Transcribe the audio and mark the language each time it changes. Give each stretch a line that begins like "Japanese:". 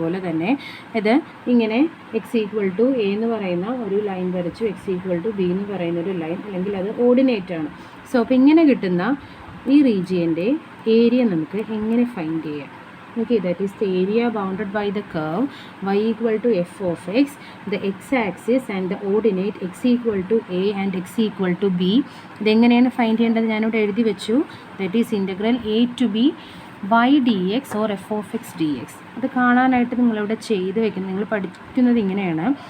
Malayalam: അതുപോലെ തന്നെ ഇത് ഇങ്ങനെ x = a എന്ന് പറയുന്ന ഒരു ലൈൻ വരച്ചു, x = b എന്ന് പറയുന്ന ഒരു ലൈൻ, അല്ലെങ്കിൽ അത് ഓർഡിനേറ്റ് ആണ്. സോ അപ്പോൾ ഇങ്ങനെ കിട്ടുന്ന ഈ റീജിയൻ്റെ ഏരിയ നമുക്ക് എങ്ങനെ ഫൈൻഡ് ചെയ്യാം?
English: Okay, that is the area bounded by the curve y = f(x), the x-axis and the ordinate x = a and x = b.
Malayalam: ഇതെങ്ങനെയാണ് ഫൈൻഡ് ചെയ്യേണ്ടത് ഞാനിവിടെ എഴുതി വെച്ചു.
English: That is integral a to b y dx or f(x) dx.
Malayalam: അത് കാണാനായിട്ട് നിങ്ങളിവിടെ ചെയ്ത് വെക്കുന്നത്, നിങ്ങൾ പഠിക്കുന്നത് ഇങ്ങനെയാണ്.